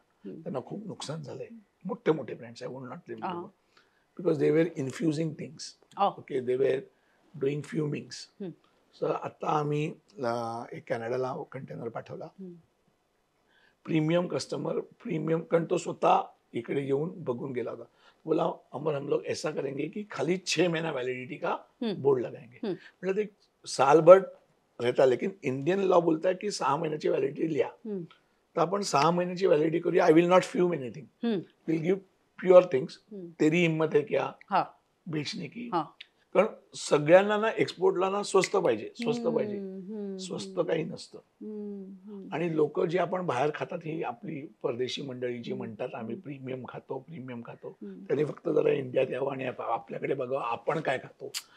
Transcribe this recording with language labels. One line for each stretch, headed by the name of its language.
Marathi: त्यांना खूप नुकसान झालंय. मोठे मोठे brands,
English: I won't not name, because they were infusing things. Okay, they were doing fumings.
Marathi: So आता आम्ही एक कॅनडाला कंटेनर पाठवला. प्रीमियम कस्टमर, प्रीमियम, कारण तो स्वतः इकडे येऊन बघून गेला होता.
Hindi: बोला अमर हम लोग ऐसा करेंगे कि खाली 6 महीना वैलिडिटी का बोर्ड लगाएंगे. मतलब एक साल भर रहता, लेकिन इंडियन लॉ बोलता है कि 6 महीन्याची वैलिडिटी लिया.
Marathi: तर आपण 6 महीन्याची वैलिडिटी करूया.
English: I will not fume anything, will give pure things.
Hindi: तेरी हिम्मत है क्या बेचने की.
Marathi: कारण सगळ्यांना ना एक्सपोर्टला ना स्वस्त पाहिजे, स्वस्त काही नसतं. आणि लोक जे आपण बाहेर खातात ही आपली परदेशी मंडळी जी म्हणतात आम्ही प्रीमियम खातो, त्यांनी फक्त जरा इंडियात यावं आणि आपल्याकडे बघावं आपण काय खातो.